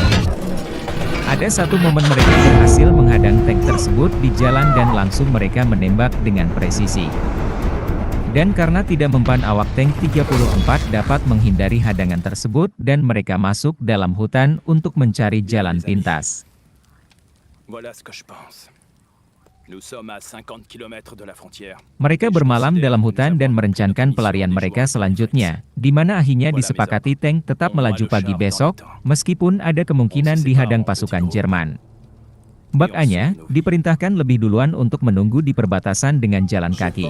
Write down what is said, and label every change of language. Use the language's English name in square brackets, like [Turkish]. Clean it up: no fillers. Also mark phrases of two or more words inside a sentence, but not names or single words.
[Indonesian] Ada satu momen mereka berhasil menghadang tank tersebut di jalan dan langsung mereka menembak dengan presisi. Dan karena tidak mempan, awak tank 34 dapat menghindari hadangan tersebut dan mereka masuk dalam hutan untuk mencari jalan pintas. [French] Voilà ce que je pense. Nous sommes à 50 km de la frontière. [Indonesian] Mereka bermalam dalam hutan dan merencanakan pelarian mereka selanjutnya, di mana akhirnya disepakati tank tetap melaju pagi besok, meskipun ada kemungkinan dihadang pasukan Jerman. Makanya, diperintahkan lebih duluan untuk menunggu di perbatasan dengan jalan kaki.